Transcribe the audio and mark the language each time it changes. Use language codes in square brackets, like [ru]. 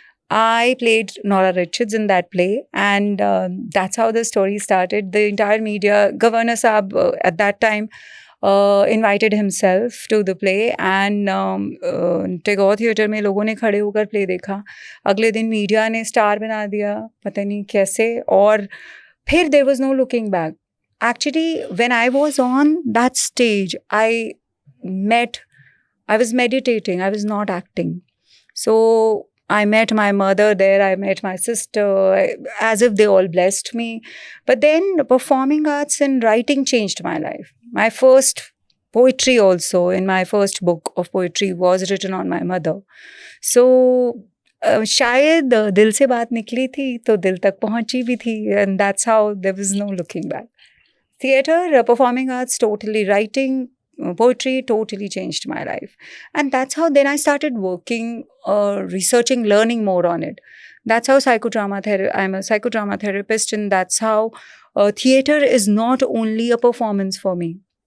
[en] I played Nora Richards in that play, and that's how the story started. The entire media, Governor Saab at that time invited himself to the play, and Tagore Theatre [hi] में लोगों ने खड़े होकर [en] play देखा. [hi] अगले दिन media ने star बना दिया, पता नहीं कैसे, और फिर [en] there was no looking back. Actually, when I was on that stage, I was meditating, I was not acting. So I met my mother there, I met my sister, as if they all blessed me. But then performing arts and writing changed my life. My first poetry also, in my first book of poetry, was written on my mother. [hi] So शायद दिल से बात निकली थी तो दिल तक पहुंची भी थी, [en] and that's how there was no looking back. Theatre, performing arts, totally writing, poetry totally changed my life. And that's how then I started working, researching, learning more on it. That's how I'm a psychodrama therapist, and that's how theatre is not only a performance for me.